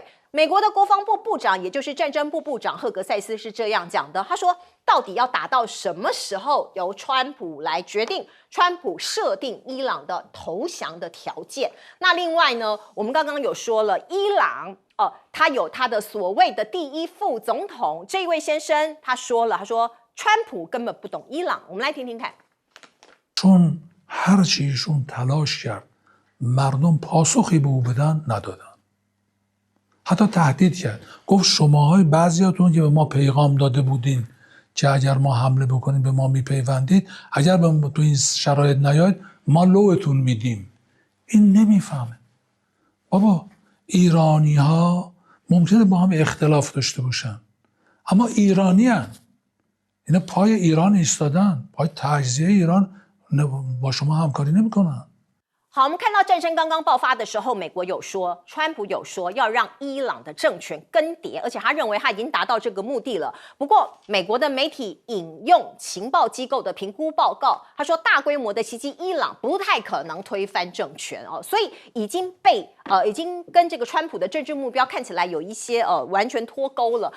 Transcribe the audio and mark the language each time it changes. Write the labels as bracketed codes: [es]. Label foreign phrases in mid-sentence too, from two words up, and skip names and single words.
[zh] 美国的国防部部长，也就是战争部部长赫格塞斯是这样讲的，他说到底要打到什么时候由川普来决定，川普设定伊朗的投降的条件。那另外呢，我们刚刚有说了，伊朗他有他的所谓的第1副总统，这一位先生他说了，他说川普根本不懂伊朗。我们来听听看。 [fa] چون هرچی ایشون تلاش کرد مردم پاسخی به او بدن ندادن. حتی تهدید کرد، گفت شماهای بعضیاتون که به ما پیغام داده بودین که اگر ما حمله بکنیم به ما میپیوندید، اگر به تو این شرایط نیاید ما لوتون میدیم. این نمیفهمه. بابا ایرانی ها ممکنه با هم اختلاف داشته باشن اما ایرانی هن. اینا پای ایران ایستادن، پای تجزیه ایران با شما همکاری نمیکنن. [zh] 好，我们看到战争刚刚爆发的时候，美国有说，川普有说要让伊朗的政权更迭，而且他认为他已经达到这个目的了。不过，美国的媒体引用情报机构的评估报告，他说大规模的袭击伊朗不太可能推翻政权哦，所以已经跟这个川普的政治目标看起来有一些完全脱钩了。